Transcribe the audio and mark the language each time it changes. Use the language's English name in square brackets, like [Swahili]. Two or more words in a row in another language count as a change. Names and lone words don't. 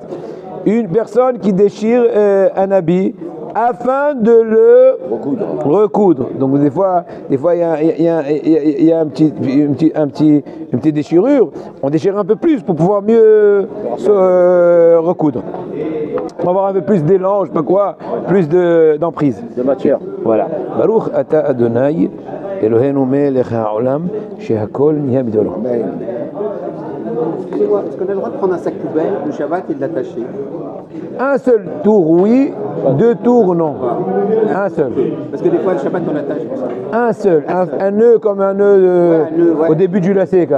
[French] Une personne qui déchire un habit afin de le recoudre. Donc des fois il y a une petite déchirure. On déchire un peu plus pour pouvoir mieux se recoudre. On va avoir un peu plus d'élan, je sais pas quoi, plus d'emprise. De matière. Voilà. [Hebrew] ברוך אתה אדוני אלוהינו מלך העולם שהכל נהיה בדברו. [French] Excusez-moi, est-ce qu'on a le droit de prendre un sac poubelle le Shabbat et de l'attacher? Un seul tour, oui. 2 tours, non. Un seul. Parce que des fois, le Shabbat, on l'attache. Un seul. Un nœud comme un nœud au début du lacet. Quoi.